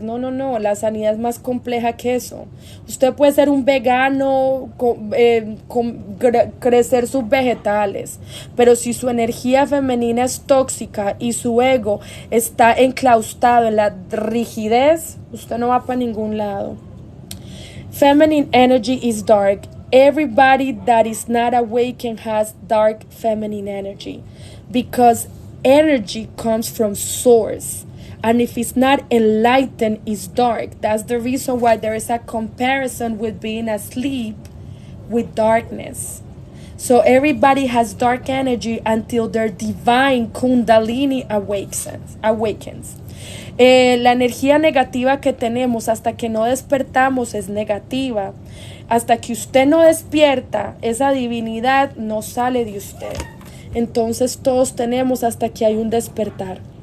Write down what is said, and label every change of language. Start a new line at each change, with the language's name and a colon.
Spanish: No, la sanidad es más compleja que eso. Usted puede ser un vegano, crecer sus vegetales, pero si su energía femenina es tóxica y su ego está enclaustado en la rigidez, usted no va para ningún lado.
English: Feminine energy is dark. Everybody that is not awakened has dark feminine energy because energy comes from source. And if it's not enlightened, it's dark. That's the reason why there is a comparison with being asleep with darkness. So everybody has dark energy until their divine kundalini awakens.
Spanish: La energía negativa que tenemos hasta que no despertamos es negativa. Hasta que usted no despierta, esa divinidad no sale de usted. Entonces todos tenemos hasta que hay un despertar.